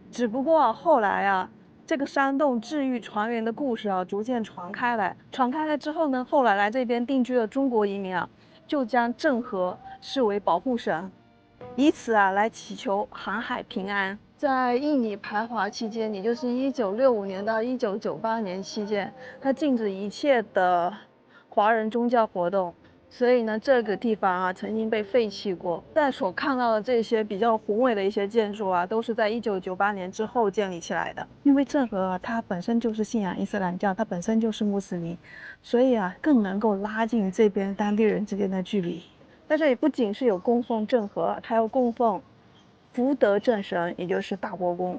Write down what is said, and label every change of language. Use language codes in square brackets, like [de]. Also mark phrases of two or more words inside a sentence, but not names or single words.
[zh] 只不過後來啊，這個山洞治癒船員的故事啊，逐漸傳開來之後呢，後來來這邊定居的中國移民啊，就將鄭和視為保護神，以此啊來祈求航海平安。在印尼排華期間，也就是1965年到1998年期間，它禁止一切的華人宗教活動，所以呢，這個地方啊曾經被廢棄過。但所看到的這些比較宏偉的一些建築啊，都是在1998年之後建立起來的。因為鄭和啊，他本身就是信仰伊斯蘭教，他本身就是穆斯林，所以啊，更能夠拉近這邊當地人之間的距離。在這裡不僅是有供奉郑和，還有供奉福德正神，也就是大伯公。